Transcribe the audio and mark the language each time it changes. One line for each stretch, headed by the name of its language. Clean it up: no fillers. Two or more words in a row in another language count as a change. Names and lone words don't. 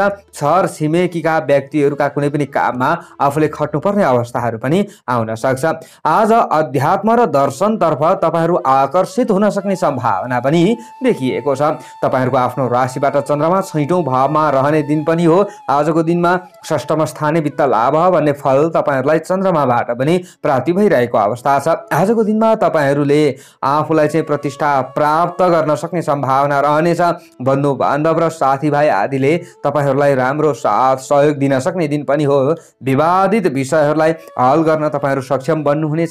Nepali: छर छिमेकीका व्यक्तिहरूका कुनै पनि काममा आफूले खट्नुपर्ने अवस्थाहरू पनि आउन सक्छ। आज अध्यात्म र दर्शनतर्फ तपाईँहरू आकर्षित हुन सक्ने सम्भावना पनि देखिएको छ। तपाईँहरूको आफ्नो राशिबाट चन्द्रमा 6औं भावमा रहने दिन पनि हो। आजको दिनमा
Sanskrit: षष्ठम स्थाने वित्त लाभ
Nepali: भन्ने फल तपाईँहरूलाई चन्द्रमाबाट पनि प्राप्ति भइरहेको अवस्था छ। आजको दिनमा तपाईँहरूले आफूलाई चाहिँ प्रतिष्ठा प्राप्त गर्न सक्ने सम्भावना रहनेछ। बन्धु बान्धव र साथीभाइ आदिले तपाईँहरूलाई राम्रो साथ सहयोग दिन सक्ने दिन पनि हो। विवादित विषयहरूलाई हल गर्न तपाईँहरू सक्षम बन्नुहुनेछ।